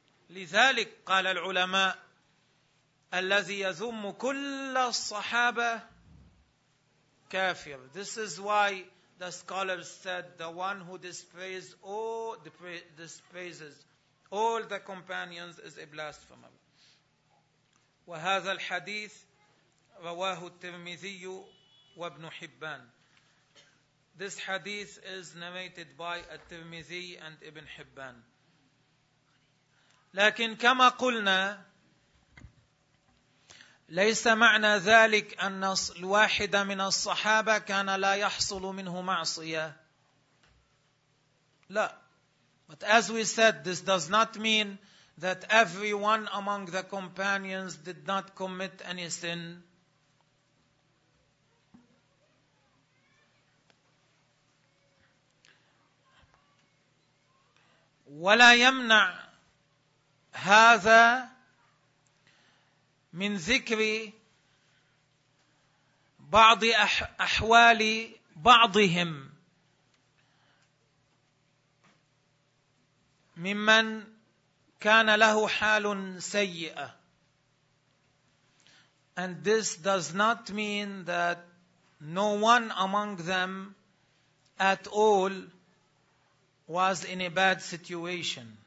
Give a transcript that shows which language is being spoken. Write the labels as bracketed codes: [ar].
[ar] لذلك قال العلماء الذي يذم كل الصحابة كافر. [en] This is why the scholars said the one who despises all the companions is a blasphemer. [ar] وهذا الحديث رواه الترمذي وابن حبان. [en] This hadith is narrated by الترمذي and ابن حبان. [ar] لكن كما قلنا ليس معنى ذلك أن الواحد من الصحابة كان لا يحصل منه معصية, لا. [en] But as we said, this does not mean that everyone among the companions did not commit any sin. [ar] ولا يمنع هذا من ذكر بعض أحوال بعضهم ممن كان له حال سيئة. [en] And this does not mean that no one among them at all was in a bad situation.